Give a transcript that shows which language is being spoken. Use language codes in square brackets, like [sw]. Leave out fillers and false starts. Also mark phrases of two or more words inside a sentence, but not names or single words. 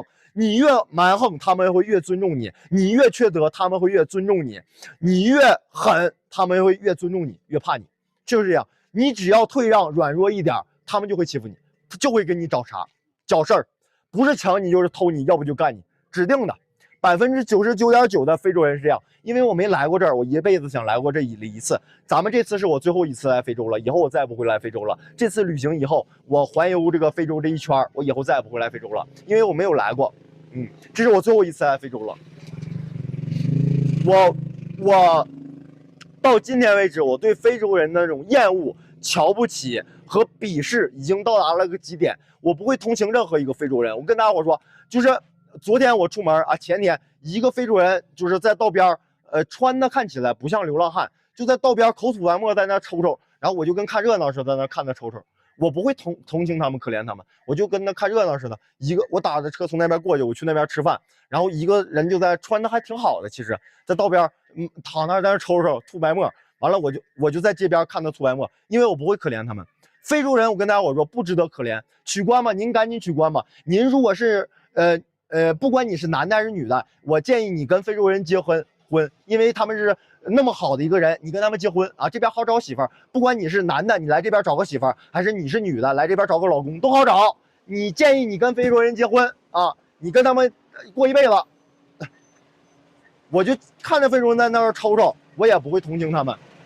[zh] 你越蠻橫，他們會越尊重你；你越缺德，他們會越尊重你；你越狠，他們會越尊重你，越怕你。就是這樣。你只要退讓、軟弱一點，他們就會欺負你，就會跟你找茬、找事兒，不是搶你就是偷你，要不就幹你，指定的。99.9%的非洲人是這樣，因為我沒來過這兒，我一輩子想來過這一次。咱們這次是我最後一次來非洲了，以後我再也不會來非洲了。這次旅行以後，我環遊這個非洲這一圈，我以後再也不會來非洲了，因為我沒有來過。這是我最後一次來非洲了。我到今天為止，我對非洲人的那種厭惡、瞧不起和鄙視已經到達了個極點。我不會同情任何一個非洲人。我跟大家伙說，就是昨天我出門啊，前天一個非洲人就是在道邊，穿的看起來不像流浪漢，就在道邊口吐白沫在那抽抽，然後我就跟看熱鬧似的在那看他抽抽。我不會同情他們可憐他們，我就跟他看熱鬧似的。我打着車從那邊過去，我去那邊吃飯，然後一個人就在穿的還挺好的，其實在道邊躺那在那抽抽吐白沫，完了我就在街邊看他吐白沫，因為我不會可憐他們。非洲人我跟大家我說不值得可憐，取關吧，您趕緊取關吧。您如果是不管你是男的還是女的，我建議你跟非洲人結婚，因為他們是那麼好的一個人，你跟他們結婚啊，這邊好找媳婦兒。不管你是男的，你來這邊找個媳婦兒，還是你是女的，來這邊找個老公都好找。你建議你跟非洲人結婚啊，你跟他們過一輩子。我就看着非洲人在那兒抽抽，我也不會同情他們。